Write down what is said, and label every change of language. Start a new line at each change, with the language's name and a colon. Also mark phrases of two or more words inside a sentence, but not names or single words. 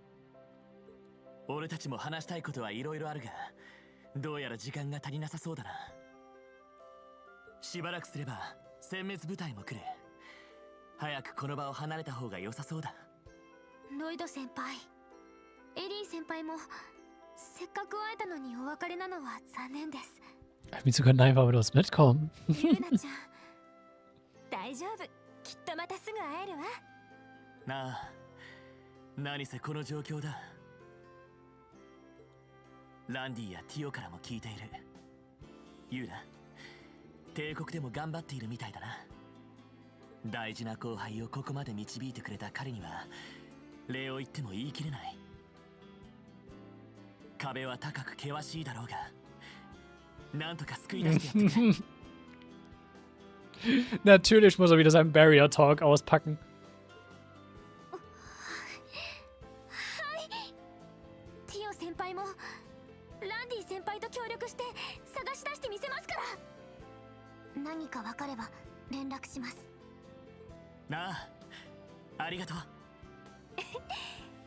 Japanese: 俺たちも話したいことはいろいろあるが、どうやら時間が足りなさそうだな。しばらくすれば殲滅部隊も来る。早くこの場を離れた方が良さそうだ。ロイド先輩、エリー先輩もせっかく会えたのにお別れなのは残念です。
German: Wieso können einfach mit uns mitkommen?
Japanese: ユーナちゃん、大丈夫。きっとまたすぐ会えるわ。なあ、何せこの状況だ。ランディやティオからも聞いている。ユーナ、帝国でも頑張っているみたいだな。大事な後輩をここまで導いてくれた彼には礼を言っても言い切れない。壁は高く険しいだろうが、なんとか救い出してやってくれ。
German: Natürlich muss er wieder seinen
English: Barrier Talk
German: auspacken.
Japanese: ティオ先輩もランディ先輩と協力して探し出してみせますから。何か分かれば連絡します。なあ、ありがとう。